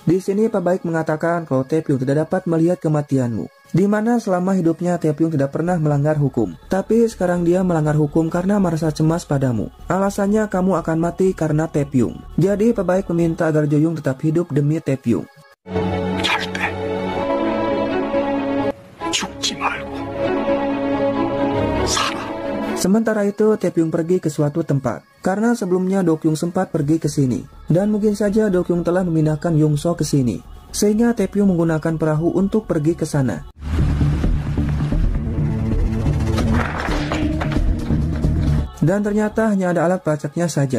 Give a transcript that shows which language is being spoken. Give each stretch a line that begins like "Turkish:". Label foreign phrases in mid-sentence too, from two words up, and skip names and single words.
Indonesian: Di sini Pak Baik mengatakan kalau Taepyeong tidak dapat melihat kematianmu. Di mana selama hidupnya Taepyeong tidak pernah melanggar hukum. Tapi sekarang dia melanggar hukum karena merasa cemas padamu. Alasannya kamu akan mati karena Taepyeong. Jadi Pak Baik meminta agar Jo-young tetap hidup demi Taepyeong.
Korean: 절대 죽지 말고 살아.
Indonesian: Sementara itu, Taepyeong pergi ke suatu tempat. Karena sebelumnya Do-kyung sempat pergi ke sini. Dan mungkin saja Do-kyung telah memindahkan Yong-so ke sini. Sehingga Taepyeong menggunakan perahu untuk pergi ke sana. Dan ternyata hanya ada alat pelacaknya saja.